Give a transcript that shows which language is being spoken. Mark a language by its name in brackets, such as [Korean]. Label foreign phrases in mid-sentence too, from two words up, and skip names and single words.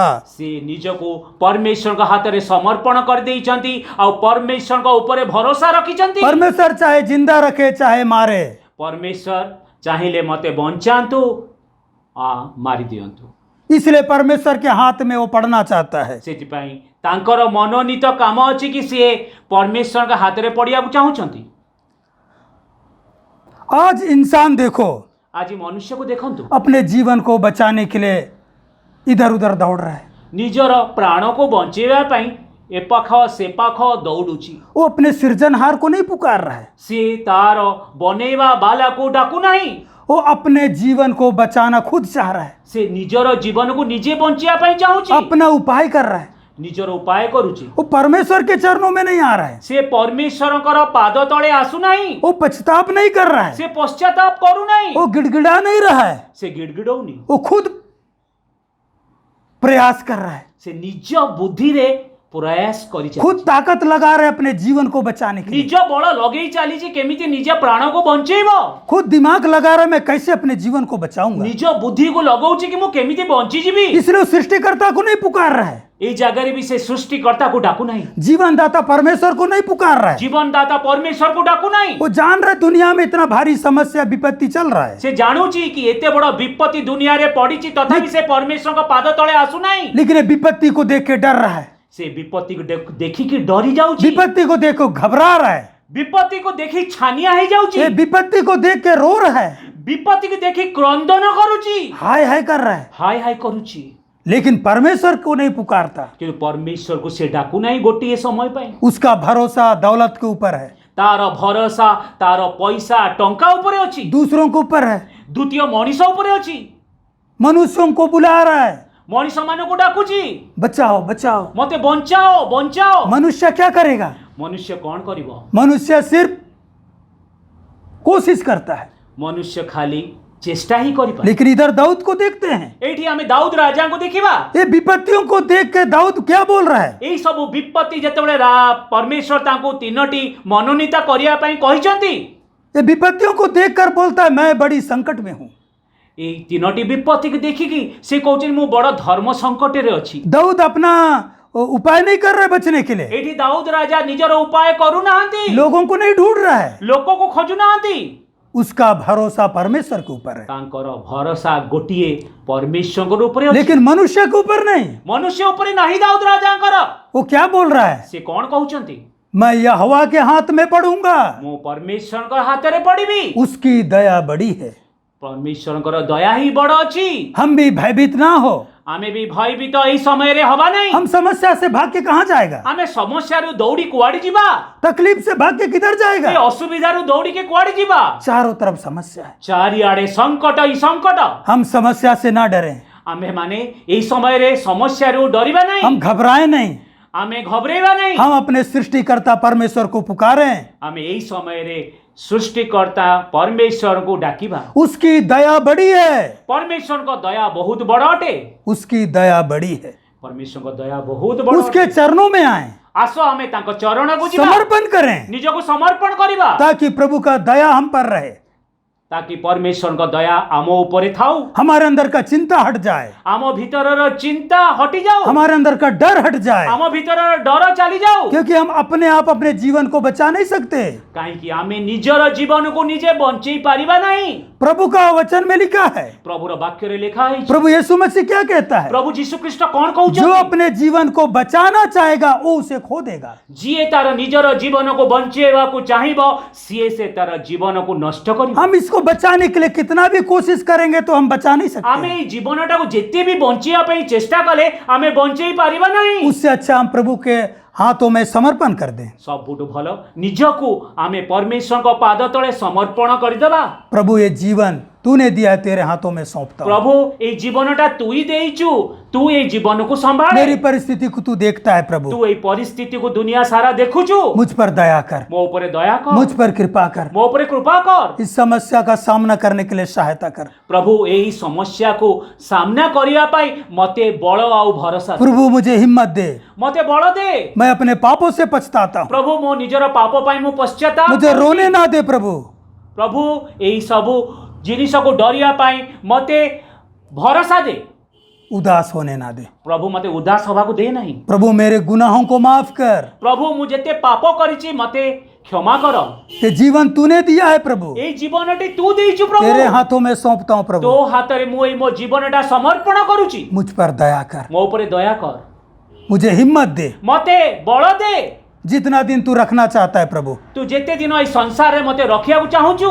[Odia] ସେ ନିଜ କୋ ପରମେଶ୍ୱର କା ହାତ ରେ ସମର୍ପଣ କର ଦେଇଚନ୍ତି ଔର ପରମେଶ୍ୱର କା ଊପର ଭରୋସା ରଖିଚନ୍ତି। [Hindi] परमेश्वर चाहे जिंदा रखे चाहे मारे, [Odia] ପରମେଶ୍ୱର ଚାହିଁଲେ ମତେ ବଞ୍ଚାନ୍ତୁ ଆ ମାରି ଦିଅନ୍ତୁ। [Hindi] इसलिए परमेश्वर के हाथ में वो पड़ना चाहता है। [Odia] ସେଥିପାଇଁ ତାଙ୍କର ମନୋନୀତ କାମ ଅଛି କି ସିଏ ପରମେଶ୍ୱରଙ୍କ ହାତରେ ପଡ଼ିବାକୁ ଚାହୁଁଛନ୍ତି। [Hindi] आज इंसान देखो [Odia] ଆଜି ମନୁଷ୍ୟକୁ ଦେଖନ୍ତୁ, [Hindi] अपने जीवन को बचाने के लिए इधर उधर दौड़ रहा है। [Odia] ନିଜର ପ୍ରାଣକୁ ବଞ୍ଚେଇବା ପାଇଁ ଏପାଖ ସେପାଖ ଦୌଡୁଛି। [Hindi] वो अपने सृजनहार को नहीं पुकार रहा है, [Odia] ସିଏ ତାର ବନେଇବା ବାଲାକୁ ଡାକୁ ନାହିଁ। [Hindi] वो अपने जीवन को बचाना खुद चाह रहा है, [Odia] ସେ ନିଜର ଜୀବନକୁ ନିଜେ ବଞ୍ଚିବା ପାଇଁ ଚାହୁଁଛି, [Hindi] अपना उपाय कर रहा है। [Odia] ନିଜର ଉପାୟ କରୁଛି। [Hindi] वो परमेश्वर के चरणों में नहीं आ रहा है, [Odia] ସେ ପରମେଶ୍ୱରଙ୍କର ପାଦ ତଳେ ଆସୁନାହିଁ, [Hindi] वो पछताप नहीं कर रहा है, [Odia] ସେ ପଶ୍ଚାତାପ କରୁନାହିଁ, [Hindi] वो गिड़गिड़ा नहीं रहा है, [Odia] ସେ ଗିଡ଼ଗିଡ଼ଉନି, [Hindi] वो खुद प्रयास कर रहा है, [Odia] ସେ ନିଜ ବୁଦ୍ଧିରେ ପ୍ରୟାସ କରି [Hindi] खुद [Odia] ଚାଲିଛି। [Hindi] ताकत लगा रहा है अपने जीवन को बचाने के लिए, [Odia] ନିଜ ବଳ ଲଗେଇ ଚାଲିଛି କେମିତି ନିଜ ପ୍ରାଣକୁ ବଞ୍ଚେଇବ। [Hindi] खुद दिमाग लगा रहा है मैं कैसे अपने जीवन को बचाऊंगा। [Odia] ନିଜ ବୁଦ୍ଧିକୁ ଲଗଉଛି କି ମୁଁ କେମିତି ବଞ୍ଚିଯିବି। [Hindi] इसलिए वो सृष्टिकर्ता को नहीं पुकार रहा है, [Odia] ଏଇ ଜାଗାରେ ବି ସେ ସୃଷ୍ଟିକର୍ତ୍ତାକୁ ଡାକୁ ନାହିଁ, [Hindi] जीवनदाता परमेश्वर को नहीं पुकार रहा है। [Odia] ଜୀବନଦାତା ପରମେଶ୍ୱରକୁ ଡାକୁ ନାହିଁ। [Hindi] वो जान रहा है दुनिया में इतना भारी समस्या विपत्ति चल रहा है, [Odia] ସେ ଜାଣୁଛି କି ଏତେ ବଡ ବିପତ୍ତି ଦୁନିଆରେ ପଡିଛି, ତଥାପି ସେ ପରମେଶ୍ୱରଙ୍କ ପାଦ ତଳେ ଆସୁନାହିଁ। [Hindi] लेकिन ये विपत्ति को देख के डर रहा है, [Odia] ସେ ବିପତ୍ତିକୁ ଦେଖିକି ଡରି ଯାଉଛି, [Hindi] विपत्ति को देख के घबरा रहा है, [Odia] ବିପତ୍ତିକୁ ଦେଖି ଛାନିଆ ହେଇଯାଉଛି, [Hindi] ये विपत्ति को देख के रो रहा है, [Odia] ବିପତ୍ତିକୁ ଦେଖି କ୍ରନ୍ଦନ କରୁଛି, [Hindi] हाय हाय कर रहा है। [Odia] ହାय ହାय କରୁଛି। [Hindi] लेकिन परमेश्वर को नहीं पुकारता, [Odia] କିନ୍ତୁ ପରମେଶ୍ୱରକୁ ସେ ଡାକୁ ନାହିଁ ଗୋଟିଏ ସମୟ ପାଇଁ। [Hindi] उसका भरोसा दौलत के ऊपर है, [Odia] ତାର ଭରସା ତାର ପଇସା ଟଙ୍କା ଉପରେ ଅଛି, [Hindi] दूसरों के ऊपर है, [Odia] ଦ୍ୱିତୀୟ ମଣିଷ ଉପରେ ଅଛି। [Hindi] मनुष्यों को बुला रहा है, [Odia] ମଣିଷ ମାନଙ୍କୁ ଡାକୁଛି, [Hindi] बचाओ बचाओ। [Odia] ମତେ ବଞ୍ଚାଅ ବଞ୍ଚାଅ। [Hindi] मनुष्य क्या करेगा? [Odia] ମନୁଷ୍ୟ କଣ କରିବ? [Hindi] मनुष्य सिर्फ कोशिश करता है। [Odia] ମନୁଷ୍ୟ ଖାଲି ଚେଷ୍ଟା ହିଁ କରିପାରେ। [Hindi] लेकिन इधर दाऊद को देखते हैं, [Odia] ଏଇଠି ଆମେ ଦାଉଦ ରାଜାଙ୍କୁ ଦେଖିବା। [Hindi] ये विपत्तियों को देख के दाऊद क्या बोल रहा है? [Odia] ଏଇ ସବୁ ବିପତ୍ତି ଯେତେବେଳେ ପରମେଶ୍ୱର ତାଙ୍କୁ ତିନୋଟି ମନୋନୀତ କରିବା ପାଇଁ କହିଛନ୍ତି, [Hindi] ये विपत्तियों को देखकर बोलता है मैं बड़ी संकट में हूं। [Odia] ଏଇ ତିନୋଟି ବିପତ୍ତିକୁ ଦେଖିକି ସେ କହୁଛନ୍ତି ମୁଁ ବଡ ଧର୍ମ ସଙ୍କଟରେ ଅଛି। [Hindi] दाऊद अपना उपाय नहीं कर रहा है बचने के लिए, [Odia] ଏଇଠି ଦାଉଦ ରାଜା ନିଜର ଉପାୟ କରୁନାହାନ୍ତି, [Hindi] लोगों को नहीं ढूंढ रहा है, [Odia] ଲୋକକୁ ଖୋଜୁନାହାନ୍ତି। [Hindi] उसका भरोसा परमेश्वर के ऊपर है, [Odia] ତାଙ୍କର ଭରସା ଗୋଟିଏ ପରମେଶ୍ୱରଙ୍କ ଉପରେ ଅଛି, [Hindi] लेकिन मनुष्य के ऊपर नहीं। [Odia] ମନୁଷ୍ୟ ଉପରେ ନାହିଁ ଦାଉଦ ରାଜାଙ୍କର। [Hindi] वो क्या बोल रहा है? [Odia] ସେ କଣ କହୁଛନ୍ତି? [Hindi] मैं यहोवा के हाथ में पड़ूंगा, [Odia] ମୁଁ ପରମେଶ୍ୱରଙ୍କ ହାତରେ ପଡିବି। [Hindi] उसकी दया बड़ी है, [Odia] ପରମେଶ୍ୱରଙ୍କର ଦୟା ହିଁ ବଡ ଅଛି। [Hindi] हम भी भयभीत ना हो। [Odia] ଆମେ ବି ଭୟଭୀତ ଏଇ ସମୟରେ ହବା ନାହିଁ। [Hindi] हम समस्या से भाग के कहाँ जाएगा? [Odia] ଆମେ ସମସ୍ୟାରୁ ଦୌଡ଼ି କୁଆଡେ ଯିବା? [Hindi] तकलीफ से भाग के किधर [Odia] ଏ [Hindi] जाएगा? [Odia] ଅସୁବିଧାରୁ ଦୌଡ଼ିକି କୁଆଡେ ଯିବା? [Hindi] चारों तरफ समस्या है। [Odia] ଚାରିଆଡେ ସଙ୍କଟ ହିଁ ସଙ୍କଟ। [Hindi] हम समस्या से ना डरें, [Odia] ଆମେ ମାନେ ଏଇ ସମୟରେ ସମସ୍ୟାରୁ ଡରିବା ନାହିଁ, [Hindi] हम घबराए नहीं, [Odia] ଆମେ ଘବରେଇବା ନାହିଁ। [Hindi] हम अपने सृष्टिकर्ता परमेश्वर को पुकारें, [Odia] ଆମେ ଏଇ ସମୟରେ ସୃଷ୍ଟିକର୍ତ୍ତା ପରମେଶ୍ୱରଙ୍କୁ ଡାକିବା। [Hindi] उसकी दया बड़ी है, [Odia] ପରମେଶ୍ୱରଙ୍କ ଦୟା ବହୁତ ବଡ ଅଟେ। [Hindi] उसकी दया बड़ी है। [Odia] ପରମେଶ୍ୱରଙ୍କ ଦୟା ବହୁତ ବଡ [Hindi] उसके [Odia] ଅଟେ। [Hindi] चरणों में आए, [Odia] ଆସ ଆମେ ତାଙ୍କ ଚରଣକୁ ଯିବା, [Hindi] समर्पण करें, [Odia] ନିଜକୁ ସମର୍ପଣ କରିବା, [Hindi] ताकि प्रभु का दया हम पर रहे, [Odia] ତାକି ପରମେଶ୍ୱରଙ୍କ ଦୟା ଆମ ଉପରେ ଥାଉ, [Hindi] हमारे अंदर का चिंता हट जाए, [Odia] ଆମ ଭିତରର ଚିନ୍ତା ହଟି ଯାଉ, [Hindi] हमारे अंदर का डर हट जाए, [Odia] ଆମ ଭିତରର ଡର ଚାଲି ଯାଉ। [Hindi] क्योंकि हम अपने आप अपने जीवन को बचा नहीं सकते। [Odia] କାହିଁକି ଆମେ ନିଜର ଜୀବନକୁ ନିଜେ ବଞ୍ଚେଇ ପାରିବା ନାହିଁ। [Hindi] प्रभु का वचन में लिखा है, [Odia] ପ୍ରଭୁର ବାକ୍ୟରେ ଲେଖା ହେଇଛି, [Hindi] प्रभु यीशु मसीह क्या कहता है? [Odia] ପ୍ରଭୁ ଯୀଶୁ ଖ୍ରୀଷ୍ଟ କଣ [Hindi] जो [Odia] କହୁଛନ୍ତି? [Hindi] अपने जीवन को बचाना चाहेगा वो उसे खो देगा। [Odia] ଯିଏ ତାର ନିଜର ଜୀବନକୁ ବଞ୍ଚେଇବାକୁ ଚାହିଁବ ସିଏ ସେ ତାର ଜୀବନକୁ ନଷ୍ଟ କରିବ। [Hindi] हम इसको बचाने के लिए कितना भी कोशिश करेंगे तो हम बचा नहीं [Odia] ଆମେ [Hindi] सकते। [Odia] ଏଇ ଜୀବନଟାକୁ ଯେତେ ବି ବଞ୍ଚିବା ପାଇଁ ଚେଷ୍ଟା କଲେ ଆମେ ବଞ୍ଚେଇ ପାରିବା ନାହିଁ। [Hindi] उससे अच्छा हम प्रभु के हाथों में समर्पण कर दें। [Odia] ସବୁଠୁ ଭଲ ନିଜକୁ ଆମେ ପରମେଶ୍ୱରଙ୍କ ପାଦ ତଳେ ସମର୍ପଣ କରିଦେବା। [Hindi] प्रभु ये जीवन तूने दिया है, तेरे हाथों में सौंपता हूं। [Odia] ପ୍ରଭୁ ଏଇ ଜୀବନଟା ତୁ ହିଁ ଦେଇଛୁ, ତୁ ଏଇ ଜୀବନକୁ ସମ୍ଭାଳେ। [Hindi] मेरी परिस्थिति को तू देखता है प्रभु, [Odia] ତୁ ଏଇ ପରିସ୍ଥିତିକୁ ଦୁନିଆ ସାରା ଦେଖୁଛୁ। [Hindi] मुझ पर दया कर, [Odia] ମୋ ଉପରେ ଦୟା କର, [Hindi] मुझ पर कृपा कर, [Odia] ମୋ ଉପରେ କୃପା କର। [Hindi] इस समस्या का सामना करने के लिए सहायता कर। [Odia] ପ୍ରଭୁ ଏଇ ସମସ୍ୟାକୁ ସାମ୍ନା କରିବା ପାଇଁ ମତେ ବଳ ଆଉ ଭରସା ଦେ। [Hindi] प्रभु मुझे हिम्मत दे, [Odia] ମତେ ବଳ ଦେ। [Hindi] मैं अपने पापों से पछताता हूँ, [Odia] ପ୍ରଭୁ ମୋ ନିଜର ପାପ ପାଇଁ ମୁଁ ପଶ୍ଚାତାପ [Hindi] मुझे [Odia] କରୁଛି। [Hindi] रोने ना दे प्रभु। [Odia] ପ୍ରଭୁ ଏଇ ସବୁ ଜିନିଷକୁ ଡରିବା ପାଇଁ ମତେ ଭରସା ଦେ। [Hindi] उदास होने ना दे [Odia] ପ୍ରଭୁ ମତେ ଉଦାସ ହବାକୁ ଦେ ନାହିଁ। [Hindi] प्रभु। मेरे गुनाहों को माफ कर, [Odia] ପ୍ରଭୁ ମୁଁ ଯେତେ ପାପ କରିଛି ମତେ କ୍ଷମା କର [Hindi] ये जीवन तूने दिया है प्रभु, [Odia] ଏ ଜୀବନଟି ତୁ ଦେଇଛୁ [Hindi] तेरे [Odia] प्रभु [Hindi] हाथों में सौंपता हूँ तो प्रभु। [Odia] ହାତ ରେ ମୁ ମୋ ଜୀବନଟା ସମର୍ପଣ କରୁଛି [Hindi] मुझ पर दया कर, [Odia] ମୋ ଉପର ଦୟା କର [Hindi] मुझे हिम्मत दे। [Odia] ମତେ ବଳ ଦେ [Hindi] जितना दिन तू रखना चाहता है प्रभु, [Odia] ତୁ ଯେତେ ଦିନ ଏ ସଂସାର ରେ ମତେ ରଖିଆ ଚାହୁଁଛୁ